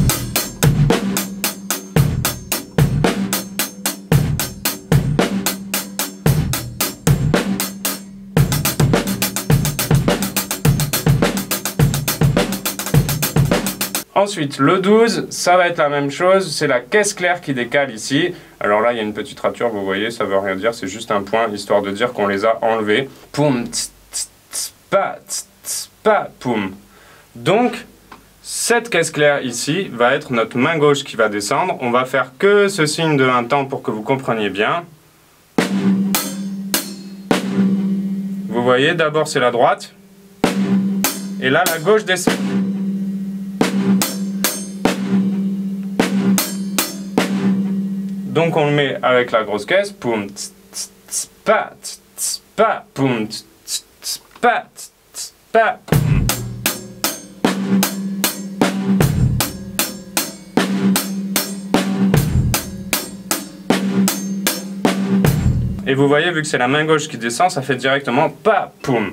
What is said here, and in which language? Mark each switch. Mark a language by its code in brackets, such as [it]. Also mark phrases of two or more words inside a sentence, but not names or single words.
[fr] Ensuite, le 12, ça va être la même chose, c'est la caisse claire qui décale ici. Alors là, il y a une petite rature, vous voyez, ça veut rien dire, c'est juste un point, histoire de dire qu'on les a enlevés. Poum, tss, tss, tss, pa, poum. Donc, cette caisse claire ici va être notre main gauche qui va descendre. On va faire que ce signe de un temps pour que vous compreniez bien. Vous voyez, d'abord c'est la droite, et là la gauche descend. Donc on le met avec la grosse caisse, poum, tss, tss, tss, pa, poum, tss, tss, tss, pa, tss, pa, poum. Et vous voyez, vu que c'est la main gauche qui descend, ça fait directement pa, poum.